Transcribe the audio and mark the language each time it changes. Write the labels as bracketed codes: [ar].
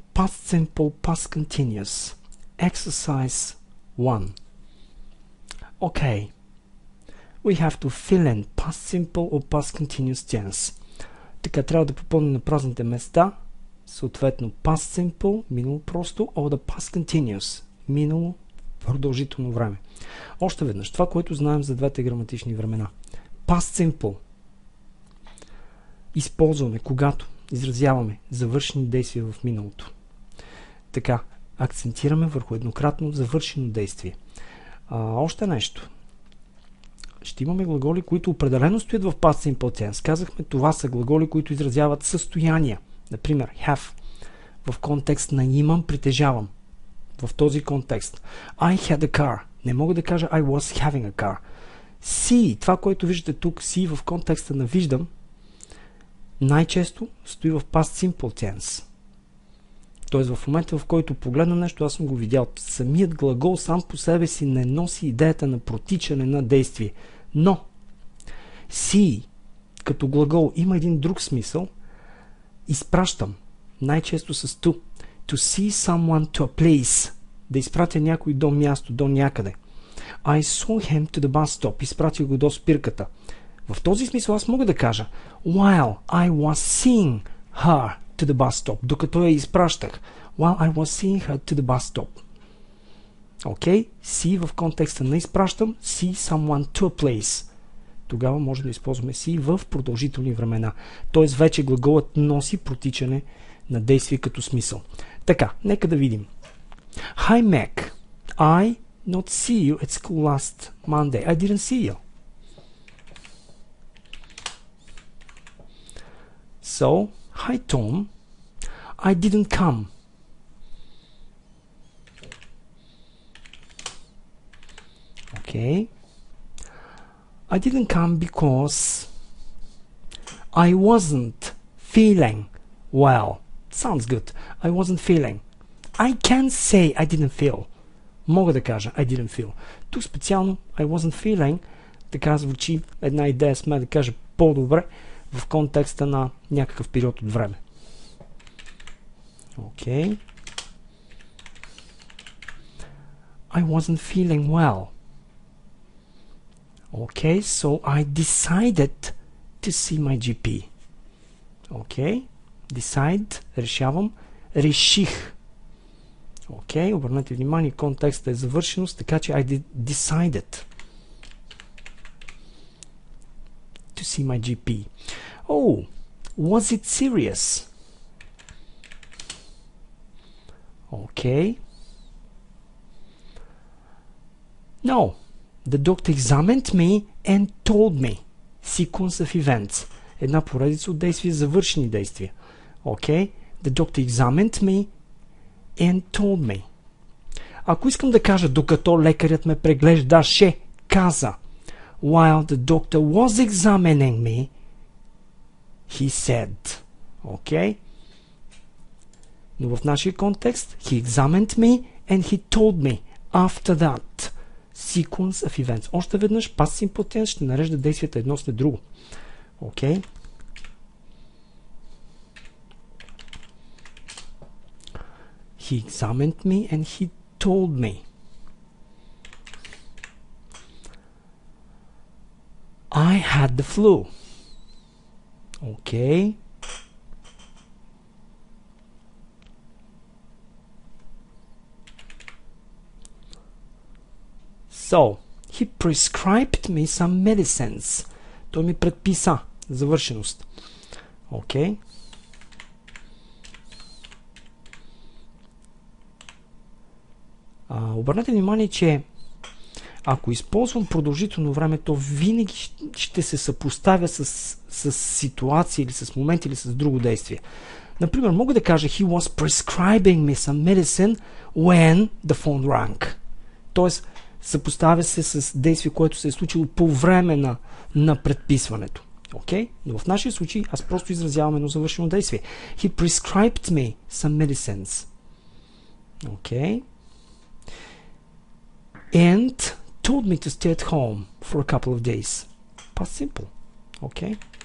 [en] Past simple, past continuous. Exercise 1. Okay. We have to fill in past simple or past continuous tense. [bg] Така трябва да попълним на празните места, съответно past simple, минало просто, [en] or the past continuous, [bg] минало продължително време. Още веднъж, това, което знаем за двете граматични времена. Past simple използваме, когато изразяваме завършени действия в миналото. Така, акцентираме върху еднократно завършено действие. Още нещо. Ще имаме глаголи, които определено стоят в past simple tense. Казахме, това са глаголи, които изразяват състояния. Например, have. В контекст на имам, притежавам. В този контекст. [en] I had a car. [bg] Не мога да кажа [en] I was having a car. [bg] See, това, което виждате тук, see в контекста на виждам, най-често стои в past simple tense. Тоест в момента, в който погледна нещо, аз съм го видял. Самият глагол сам по себе си не носи идеята на протичане на действие. Но see като глагол има един друг смисъл. Изпращам. Най-често с to. [en] To see someone to a place. [bg] Да изпратя някой до място, до някъде. [en] I saw him to the bus stop. [bg] Изпратих го до спирката. В този смисъл аз мога да кажа [en] while I was seeing her to the bus stop. [bg] Докато я изпращах. [en] While I was seeing her to the bus stop. [bg] Окей? See в контекста на изпращам. [en] See someone to a place. [bg] Тогава може да използваме see в продължителни времена. Тоест вече глаголът носи протичане на действие като смисъл. Така, нека да видим. [en] Hi Mac. I not see you at school last Monday. I didn't see you. So, hi Tom. I didn't come. Okay. I didn't come because I wasn't feeling well. Sounds good. I wasn't feeling. I can't say I didn't feel. [bg] Мога да кажа [en] I didn't feel. [bg] Тук специално [en] I wasn't feeling, [bg] така звучи една идея, сме да кажа по-добре в контекста на някакъв период от време. [en] Okay. I wasn't feeling well. Okay, so I decided to see my GP. Okay. [bg] Decide, решавам, реших. Окей, обърнете внимание, контекстът е завършеност, така че [en] I decided to see my GP. Oh, was it serious? Okay. No, the doctor examined me and told me. Sequence of events. [bg] Една поредица от действия, завършени действия. [en] Okay. The doctor examined me and told me. [bg] Ако искам да кажа докато лекарят ме преглеждаше, каза [en] while the doctor was examining me, he said. Okay? [bg] Но в нашия контекст [en] he examined me and he told me after that. Sequence of events. [bg] Още веднъж past simple tense ще нарежда действията едно след друго. [en] Okay? He examined me and he told me. I had the flu. Okay. So, he prescribed me some medicines. [bg] Той ми предписа. Завършеност. [en] Okay. [bg] Обърнете внимание, че ако използвам продължително време, то винаги ще се съпоставя с ситуация или с момент или с друго действие. Например, мога да кажа [en] he was prescribing me some medicine when the phone rang. [bg] Тоест, съпоставя се с действие, което се е случило по време на предписването. [en] Okay? [bg] Но в нашия случай аз просто изразявам едно завършено действие. [en] He prescribed me some medicines. Okay? And told me to stay at home for a couple of days. Past simple. Okay?